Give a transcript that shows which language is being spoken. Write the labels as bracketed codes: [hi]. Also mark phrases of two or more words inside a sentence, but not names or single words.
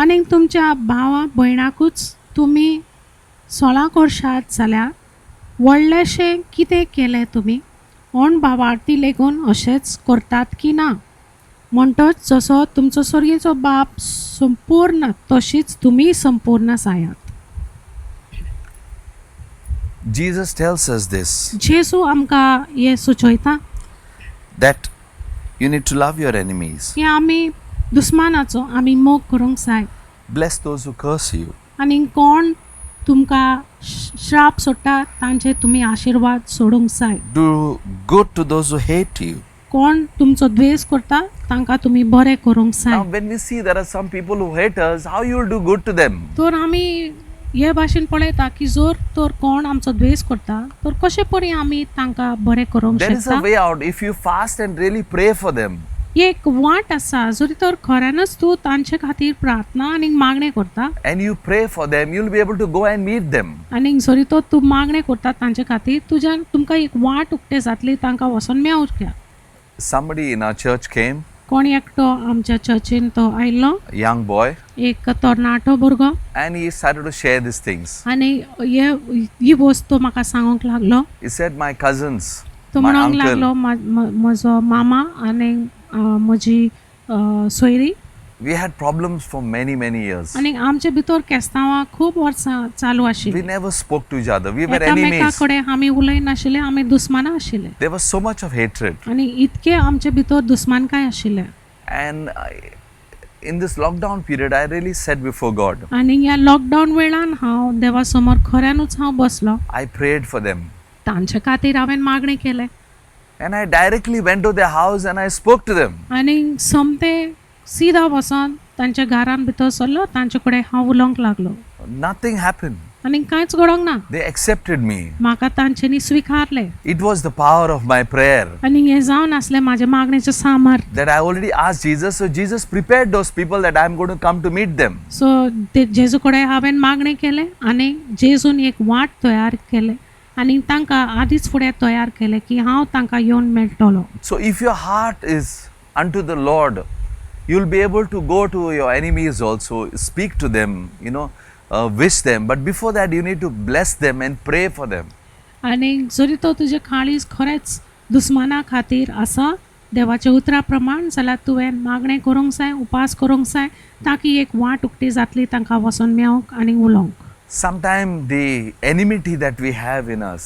[kok] आनी तुमच्या भावा भयणाकूच तुमी सोळा करशात जाल्यार व्हडलेशें कितें केलें तुमी? ओण भावार्थी लेगून अशेंच करतात की ना? म्हणटच जसो तुमचो स्वर्गीचो बाप संपूर्ण तशीच तुमी संपूर्ण जायात. [en] Jesus tells us this, [kok] जेजू आमकां हें सुचयता [en] that you need to love your enemies, [kok] की आमी दुस्मानाचो आमी मोग करूंक जाय. [en] bless those who curse you, [kok] आनी कोण तुमकां श्राप सोडटा तांचे तुमी आशिर्वाद सोडूंक जाय. [en] do good to those who hate you. [kok] कोण तुमचो द्वेष करता तांकां तुमी बरें करूंक [en] Now, [kok] जाय. [en] when we see there are some people who hate us, how you will do good to them? [kok] तर आमी हे भाशेन पळयता की जर तर कोण आमचो द्वेष करता तर कशे परी आमी तांकां बरें करूंक [en] There is a [kok] शकता. [en] way out if you fast and really pray for them. [kok] एक वाट आसा जरी तर खऱ्यानच तूं तांचे खातीर प्रार्थना आनी मागणें करता [en] And you pray for them, you'll be able to go and meet them. [kok] आनी जरी तो तूं मागणें करता तांचे खातीर तुमकां एक वाट उक्ते जातली तांकां वचोन मेळच्या. [en] Somebody in our church came, [kok] कोण एकटो आमच्या चर्चीन तो आयिल्लो, [en] a young boy, [kok] एक तरणाटो भुरगो, [en] and he started to share these things. [kok] आनी ही वस्त म्हाका सांगूंक लागलो. [en] He said, my cousins, [kok] तो [en] my [kok] म्हणूंक लागलो [en] uncle, [kok] म्हजो मामा आनी म्हजी सोयरी [en] we had problems for many, many years. [kok] आनी आमचे भितर केस्तांवां खूब वर्सां चालू [en] We [kok] आशिल्लीं. [en] never spoke to each other. We were [kok] एकामेका [en] enemies. [kok] कडेन आमी उलयनाशिल्ले, आमी दुस्मानां आशिल्ले [en] There was so much of hatred. [kok] आनी इतके आमचे भितर दुस्मानकाय आशिल्ले. [en] And in this lockdown period, I really said before God, [kok] आनी ह्या लॉकडावन वेळान हांव देवा समोर खऱ्यानूच हांव बसलो. [en] I prayed for them. [kok] तांचे खातीर हांवें मागणें केलें [en] And I directly went to their house and I spoke to them. [kok] आनी सोमते सीदा वचोन तांच्या घरान भितर सरलो, तांचे कडेन हांव उलोवंक लागलो [en] Nothing happened. [kok] आनी कांयच घडोंक ना. [en] They accepted me. [kok] म्हाका तांच्यांनी स्विकारले [en] It was the power of my prayer [kok] आनी हें जावन आसलें म्हाजे मागणेचें सामर्थ. [en] that I already asked Jesus. So Jesus prepared those people that I'm going to come to meet them. [kok] सो जेजू कडेन हांवें मागणें केलें आनी जेजून एक वाट तयार केलें आनी तांकां आदींच फुडें तयार केलें की हांव तांकां येवन मेळटलो. [en] So if your heart is unto the Lord, you'll be able to go to your enemies also, speak to them, wish them. But before that, you need to bless them and pray for them. [kok] आनी जरी तो तुजे काळीज खरेंच दुस्माना खातीर आसा देवाच्या उतरा प्रमाण जाल्यार तुवें मागणें करूंक जाय, उपास करूंक जाय ताकी एक वाट उक्ती जातली तांकां वचोन मेळोंक आनी उलोवंक. [en] Sometimes the enmity that we have in us,